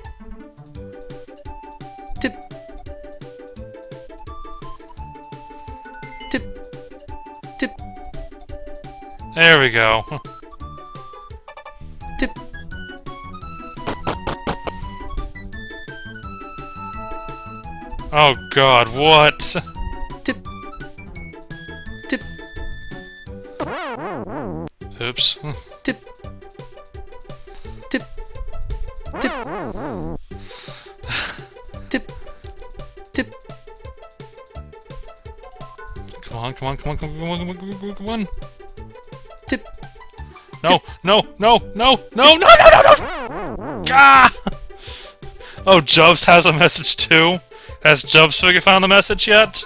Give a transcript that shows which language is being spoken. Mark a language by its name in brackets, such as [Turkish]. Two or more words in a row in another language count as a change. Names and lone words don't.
[English] Tip. Tip. Tip. There we go. Tip. Oh God, what? Tip. Tip. Oops. Tip. Tip. Tip. Tip. Tip. Come on, come on, come on, come on, come on, come on, come on, come on. Tip. No, no, no, no, no, no, no, no, no! Ah! Oh, Jubs has a message too? Has Jubs found the message yet?